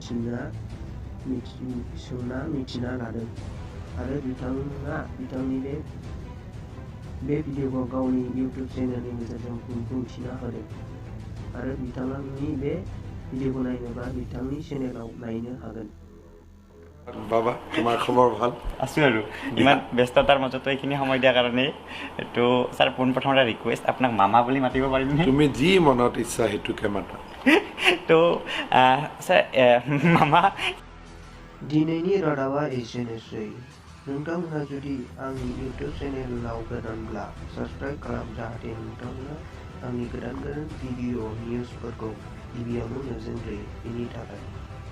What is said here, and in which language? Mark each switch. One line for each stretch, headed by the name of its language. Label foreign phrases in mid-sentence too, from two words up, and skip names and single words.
Bodo: मिथिना लादों आरो बिथाङा बिथांनि बे भिडिअखौ गावनि इउटुब चेनेलनि गेजेरजों बुंथिना होदों आरो बिथांनि बे भिडिअखौ नायनोबा बिथांनि चेनेलाव नायनो हागोन।
Assamese: বাবা তোমাৰ খবৰ ভাল? আছোঁ আৰু ইমান ব্যস্ততাৰ মাজতো এইখিনি সময় দিয়াৰ কাৰণে এইটো ছাৰ পোনপ্ৰথমতে ৰিকুৱেষ্ট আপোনাক মামা বুলি মাতিব পাৰিমনে? তুমি যি মনত ইচ্ছা সেইটোকে মাতা। তো ছাৰ মামা।
Bodo: दिनैनि रादाबा एसेनोसै। नोंथांमोना जुदि आंनि इउटुब चेनेलाव गोदानब्ला साबस्क्राइब खालाम जाहाथे नोंथांमोना आंनि गोदान भिडिअ निउसफोरखौ गिबियावनो नुजेनग्रोयो। बेनि थाखाय